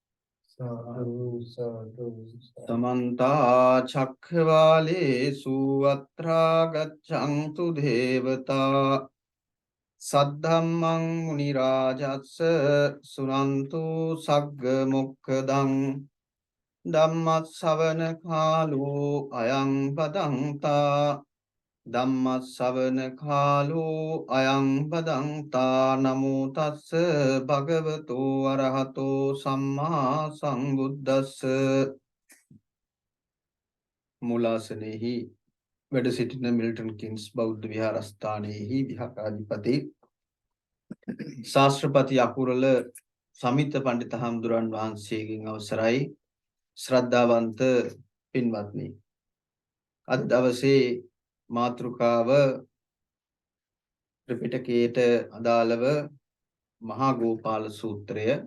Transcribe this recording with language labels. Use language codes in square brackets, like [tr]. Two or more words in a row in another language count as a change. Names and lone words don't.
[pi] තමන්තා චක්ඛවාලේසු අත්‍රා ගච්ඡන්තු දේවතා සද්ධම්මං මුනි රාජස්ස සුනන්තු සග්ග මොක්ඛදං ධම්මස්සවන කාලෝ අයං පදංතා ධම්මස්සවන කාලෝ අයං බදන්තා නමෝ තස්ස භගවතෝ අරහතෝ සම්මා සම්බුද්දස්ස. [si] මූලාසනෙහි වැඩ සිටින මිල්ටන් කින්ස් බෞද්ධ විහාරස්ථානයේහි විහාරාධිපති ශාස්ත්‍රපති අකුරල සමිත පණ්ඩිත හාමුදුරන් වහන්සේගෙන් අවසරයි. ශ්‍රද්ධාවන්ත පින්වත්නි, අද දවසේ මාතෘකාව ත්‍රිපිටකයට අදාළව මහා ගෝපාල සූත්‍රය.